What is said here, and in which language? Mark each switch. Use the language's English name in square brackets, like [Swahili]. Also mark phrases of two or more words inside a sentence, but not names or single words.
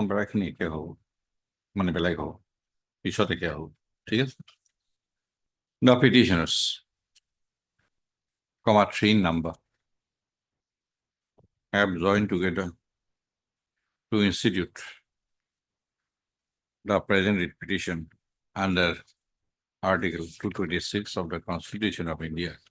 [Assamese] বেলাখিনি একে হব মানে বেলেগ হব পিছত একে হব ঠিক আছে [English] the petitioners comma 3 in number have joined together to institute the present writ petition under Article 226 of the Constitution of India